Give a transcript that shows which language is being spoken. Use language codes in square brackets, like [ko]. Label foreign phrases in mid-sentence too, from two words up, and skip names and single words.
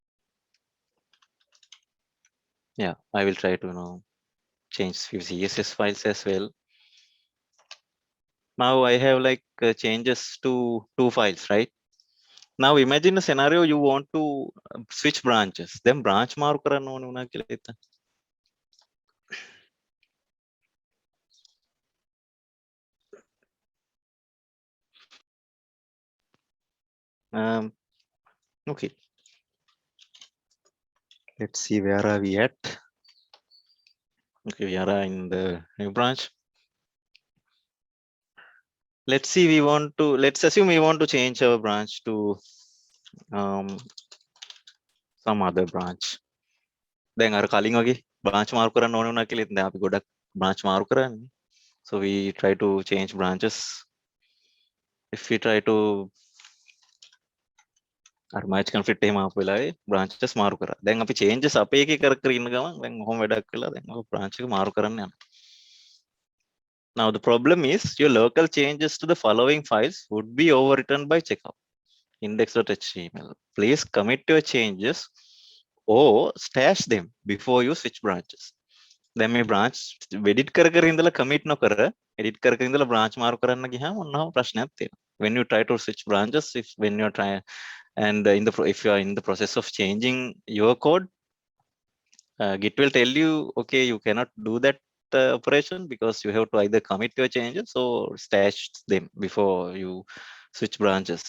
[en] Yeah, I will try to change few CSS files as well. Now I have like changes to 2 files, right? Now imagine a scenario you want to switch branches. [si] Then branch මාරු කරන්න ඕනේ වුණා කියලා හිතන්න. [en] Okay, let's see, where are we at? Okay, we are in the new branch. Let's see, let's assume we want to change our branch to some other branch. [si] දැන් අර කලින් වගේ branch මාරු කරන්න ඕන වුණා කියලා දැන් අපි ගොඩක් branch මාරු කරන්නේ. [en] So we try to change branches. If we try to අර merge conflict [si] එහෙම ආපු වෙලාවේ [en] branches [si] මාරු කරා. දැන් අපි changes අපේ එකේ කර කර ඉන්න ගමන් දැන් කොහොම වැඩක් වෙලා දැන් ඔය branch එක මාරු කරන්න යනවා. [en] Now the problem is your local changes to the following files would be overwritten by checkout index.html. Please commit your changes or stash them before you switch branches. [si] දැන් මේ branch edit කර කර ඉඳලා commit නොකර edit කර කර ඉඳලා branch මාරු කරන්න ගියාම ඔන්නම ප්‍රශ්නයක් තියෙනවා. [en] When you try to switch branches, when you are trying and if you are in the process of changing your code, Git will tell you, okay, you cannot do that operation because you have to either commit your changes or stash them before you switch branches.